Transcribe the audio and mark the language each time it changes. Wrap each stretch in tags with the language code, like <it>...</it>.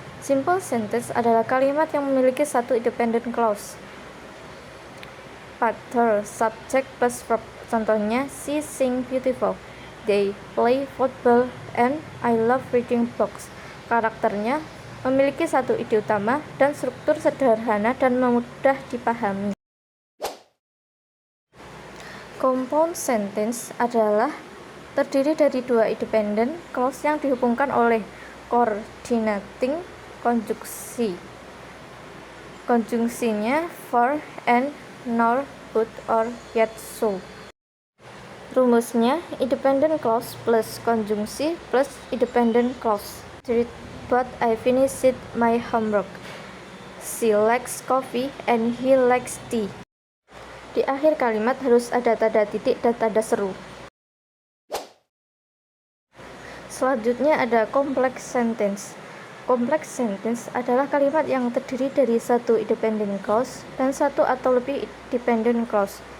<id>Simple sentence adalah kalimat yang memiliki 1 independent clause.</id> <en>Partner, subject plus verb.</en> <id>Contohnya,</id> <en>she sing beautiful, they play football, and I love reading books.</en> <id>Karakternya memiliki 1 ide utama dan struktur sederhana dan mudah dipahami. Compound sentence adalah terdiri dari 2 independent clause yang dihubungkan oleh coordinating konjungsi. Konjungsinya for, and, nor, but, or, yet, so. Rumusnya independent clause plus konjungsi plus independent clause.</id> <en>But I finished my homework. She likes coffee and he likes tea.</en> <id>Di akhir kalimat harus ada tanda titik dan tanda seru. Selanjutnya ada complex sentence. Complex sentence adalah kalimat yang terdiri dari 1 independent clause dan 1 atau lebih dependent clause.</id>